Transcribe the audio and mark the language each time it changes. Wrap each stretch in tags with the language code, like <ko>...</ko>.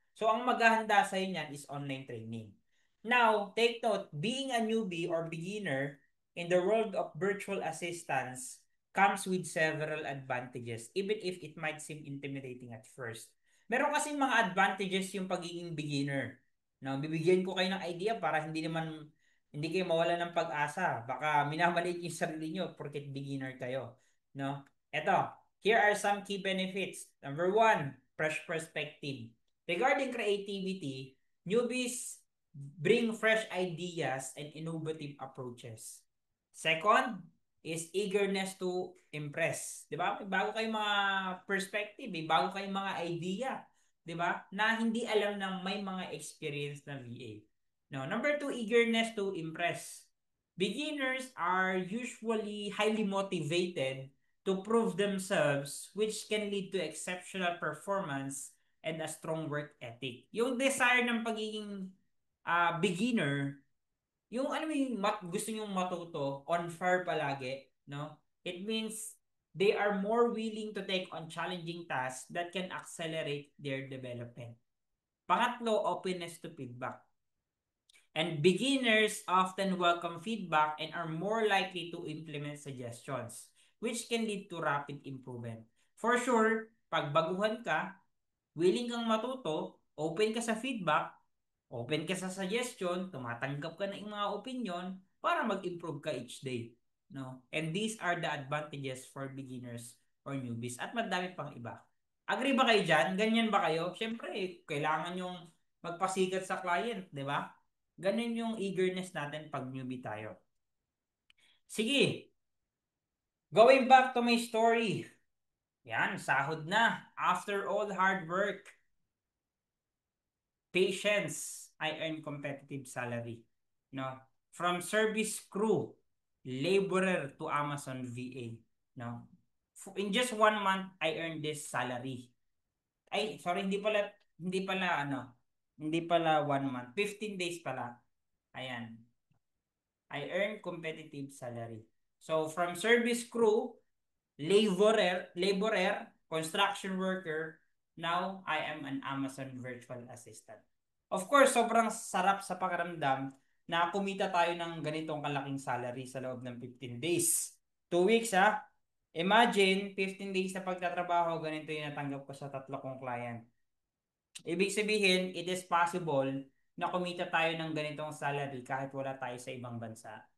<tl>So, ang maghahanda sa niyan is online training.</tl> <en>Now, take note, being a newbie or beginner in the world of virtual assistants comes with several advantages, even if it might seem intimidating at first.</en> <tl>Meron kasing mga advantages yung pagiging beginner. No, bibigyan ko kayo ng idea para hindi kayo mawala ng pag-asa. Baka minamaliit yung sarili nyo porket beginner kayo. No?</tl> <en>Eto, here are some key benefits. Number one, fresh perspective. Regarding creativity, newbies bring fresh ideas and innovative approaches. Second is eagerness to impress.</en> <tl>'Di ba? May bago kayong mga perspective, may bago kayong mga idea, 'di ba? Na hindi alam ng may mga experience na VA.</tl> <en>No, number two, eagerness to impress. Beginners are usually highly motivated to prove themselves, which can lead to exceptional performance and a strong work ethic.</en> <tl>Yung desire ng pagiging beginner, yung ano yung gusto nyong matuto, on fire palagi, no?</tl> <en>It means they are more willing to take on challenging tasks that can accelerate their development. Pangatlo, openness to feedback. And beginners often welcome feedback and are more likely to implement suggestions, which can lead to rapid improvement.</en> <tl>For sure, pag baguhan ka, willing kang matuto, open ka sa feedback, open ka sa suggestion, tumatanggap ka ng mga opinion para mag-improve ka each day. No?</tl> <en>And these are the advantages for beginners or newbies.</en> <tl>At madami pang iba. Agree ba kayo dyan? Ganyan ba kayo? Siyempre, kailangan yung magpasikat sa client, di ba? Ganun yung eagerness natin pag newbie tayo. Sige,</tl> <en>going back to my story.</en> <tl>Yan, sahod na.</tl> <en>After all hard work, patience, I earn competitive salary. No? From service crew, laborer to Amazon VA. No? In just 1 month, I earned this salary.</en> <tl>Ay, sorry, hindi pala 1 month. 15 days pala. Ayan.</tl> <en>I earn competitive salary. So, from service crew, laborer, construction worker, now I am an Amazon virtual assistant.</en> <tl>Of course, sobrang sarap sa pakiramdam na kumita tayo ng ganitong kalaking salary sa loob ng 15 days. 2 weeks ha. Imagine, 15 days na pagtatrabaho, ganito yung natanggap ko sa 3 kong client. Ibig sabihin,</tl> <en>it is possible</en> <tl>na kumita tayo ng ganitong salary kahit wala tayo sa ibang bansa.</tl>